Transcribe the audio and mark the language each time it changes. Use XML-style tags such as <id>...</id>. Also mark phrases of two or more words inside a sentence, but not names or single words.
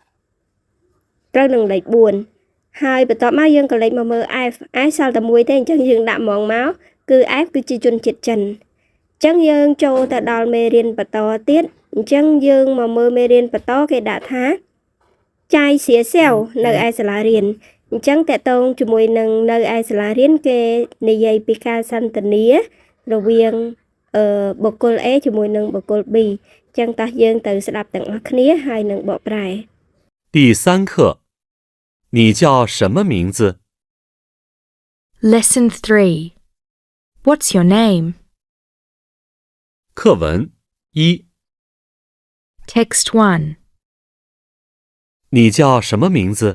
<km>4 ហើយបន្ទាប់មកយើងក៏លេខមកមើល F សល់តែមួយទេអញ្ចឹងយើងដាក់ហ្មងមកគឺ F គឺជាជនជាតិចិនអញ្ចឹងយើងចូលទៅដល់មេរៀនបន្តទៀតអញ្ចឹងយើងមកមើលមេរៀនបន្តគេដាក់ថា</km> <zh>在学校</zh> <km>នៅឯសាលារៀនអញ្ចឹងតកតងជាមួយនឹងនៅឯសាលារៀនគេនិយាយពីការសន្ទនារវាងបុគ្គល A ជាមួយនឹងបុគ្គល B អញ្ចឹងតោះយើងទៅស្ដាប់ទាំងអស់គ្នាហើយនឹងបកប្រែ</km> <zh>第3课你叫什么名字</zh> <en>Lesson 3 What's your name</en> <zh>课文1</zh> <en>Text 1</en> <zh>你叫什么名字</zh>